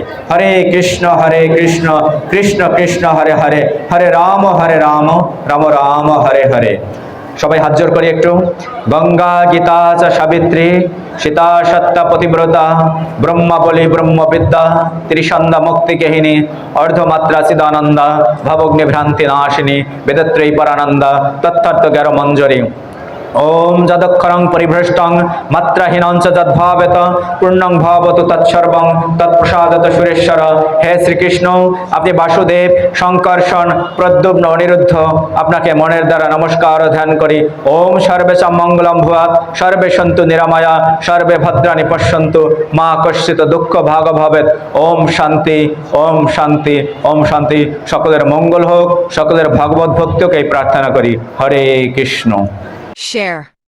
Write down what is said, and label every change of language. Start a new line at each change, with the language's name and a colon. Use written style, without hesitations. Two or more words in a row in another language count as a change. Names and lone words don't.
Sanskrit: হরে কৃষ্ণ কৃষ্ণ কৃষ্ণ হরে হরে, হরে রাম রাম রাম হরে হরে।
Bangla: সবাই হাত জোর করি একটু।
Sanskrit: গঙ্গা গীতা চ সাবিত্রী সীতা সত্য পতিব্রতা ব্রহ্মা বলি ব্রহ্মবিদ্যা ত্রিসন্ধ্যা মুক্তি গেহিনী অর্ধমাত্রা চিদানন্দা ভবগ্নি ভ্রান্তি নাশিনী বেদত্রয়ী পরানন্দা তত্থার্থ জ্ঞান মঞ্জরি। ওম যদক্ষরং পরিভ্রষ্টং মাত্রাহীনং চ যদ্ভাবেত পূর্ণং ভবতু তৎসর্বং তৎপ্রসাদত সুরেশ্বর।
Bangla: হে শ্রীকৃষ্ণ, আপনি বাসুদেব, শঙ্কর্ষণ, প্রদ্যুম্ন, অনিরুদ্ধ, আপনাকে মনের দ্বারা নমস্কার ও ধ্যান করি।
Sanskrit: ওম সর্বেষাং মঙ্গলং ভূয়াৎ, সর্বে সন্তু নিরাময়া, সর্বে ভদ্রাণি পশ্যন্তু, মা কশ্চিৎ দুঃখ ভাগ ভবেৎ। ওম শান্তি, ওম শান্তি, ওম শান্তি।
Bangla: সকলের মঙ্গল হোক, সকলের ভগবত ভক্তিকে প্রার্থনা করি।
Sanskrit: হরে কৃষ্ণ।
English: Share.